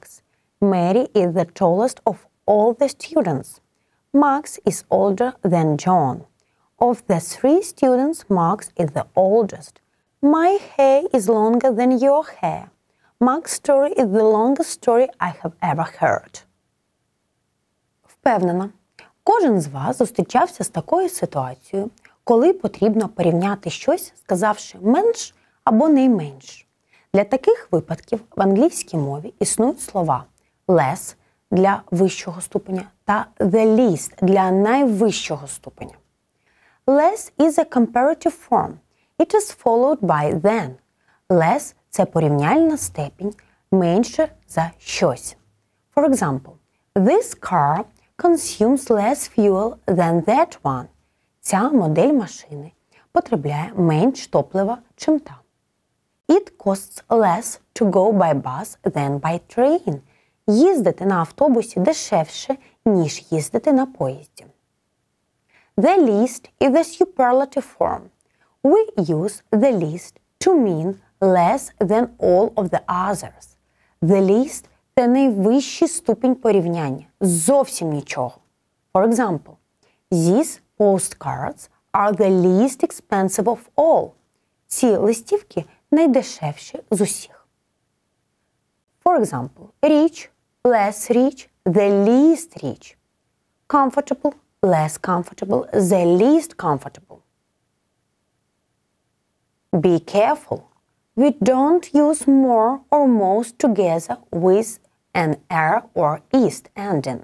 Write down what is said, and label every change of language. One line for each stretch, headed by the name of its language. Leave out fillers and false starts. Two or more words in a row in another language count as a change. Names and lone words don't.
English: Mary is the tallest of all the students. Max is older than John. Of the three students, Max is the oldest. My hair is longer than your hair. Max's story is the longest story I have ever heard.
Ukrainian: Впевнена, кожен з вас зустрічався з такою ситуацією, коли потрібно порівняти щось, сказавши менш або найменш. Для таких випадків в англійській мові існують слова less для вищого ступеня та
English: the least
Ukrainian: для найвищого ступеня.
English: Less is a comparative form. It is followed by than. Less –
Ukrainian: це порівняльна степінь, менше за щось.
English: For example, this car consumes less fuel than that one.
Ukrainian: Ця модель машини потребляє менш топлива, чим та.
English: It costs less to go by bus than by train.
Ukrainian: Їздити на автобусі дешевше, ніж їздити на поїзді.
English: The least is the superlative form. We use the least to mean less than all of the others. The least –
Ukrainian: це найвищий ступінь порівняння. Зовсім нічого.
English: For example, these postcards are the least expensive of all.
Ukrainian: Ці листівки найдешевші з усіх.
English: For example, rich, less rich, the least rich. Comfortable, less comfortable, the least comfortable. Be careful. We don't use more or most together with an er or east ending.